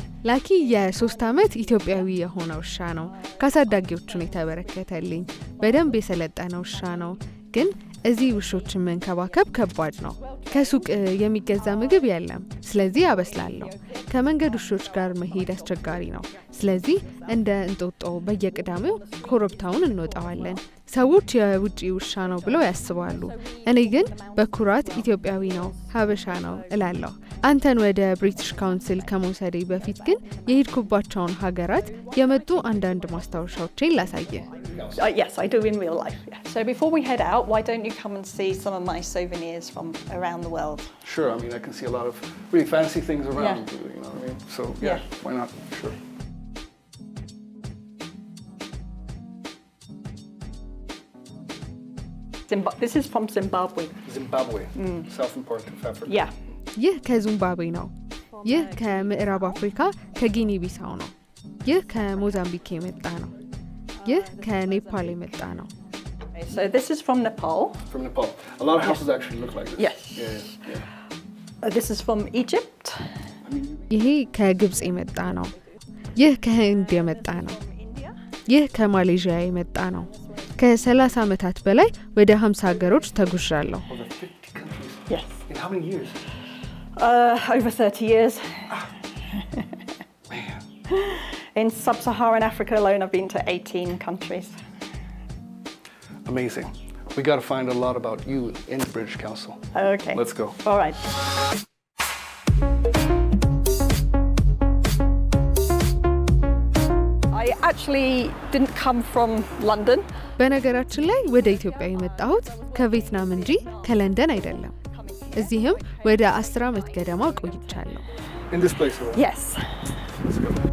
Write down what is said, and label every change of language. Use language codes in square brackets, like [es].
[am] ላኪ የ3 ዓመት ኢትዮጵያዊ የሆነ ውሻ ነው ካሳዳጊዎቹን የተበረከተልኝ በደንብ የሰለጠነ ውሻ ነው ግን እዚህ ውሾችን መንከባከብ ከባድ ነው ከሱቅ የሚገዛ ምግብ የለም ስለዚህ አበስላለሁ ከመንገድ ውሾች ጋር መሄድ አስቸጋሪ ነው ስለዚህ እንደ እንጦጦ በየቅዳሜው ኮረብታውን እንወጣዋለን ሰዎች የውጪ ውሻ ነው ብለው ያስባሉ እኔ ግን በኩራት ኢትዮጵያዊ ነው ሀበሻ ነው እላለሁ አንተን ወደ ብሪቲሽ ካውንስል ከመውሰዴ በፊት ግን የሄድኩባቸውን ሀገራት የመጡ አንዳንድ ማስታወሻዎችን ላሳየ [en] Yes, I do in real life. Yeah. So before we head out, why don't you come and see some of my souvenirs from around the world? Sure, I mean I can see a lot of really fancy things around, you know what I mean? So yeah, why not? Sure. This is from Zimbabwe. Zimbabwe, southern part of Africa. Yeah. [am] ይህ ከዚምባብዌ ነው። ይህ ከምዕራብ አፍሪካ ከጊኒ ቢሳው ነው። ይህ ከሞዛምቢክ የመጣ ነው። ይህ ከኔፓል የመጣ ነው። [en] So this is from Nepal. From Nepal. A lot of houses actually look like this. Yes. This is from Egypt. [am] ይሄ ከግብጽ የመጣ ነው። ይህ ከህንድ የመጣ ነው። ይህ ከማሌዥያ የመጣ ነው። ከ30 ዓመታት በላይ ወደ 50 ሀገሮች ተጉዣለሁ። [en] Over 50 countries. Yes. In how many years? Over 30 years. Man. In sub-Saharan Africa alone, I've been to 18 countries. Amazing. We got to find a lot about you in the British Council. Okay. Let's go. All right. I actually didn't come from London. [am] በነገራችን ላይ ወደ ኢትዮጵያ የመጣሁት ከቪየትናም እንጂ ከለንደን አይደለም። እዚህም ወደ 10 ዓመት ገደማ ቆይቻለሁ። [en] In this place? Yes. Let's go.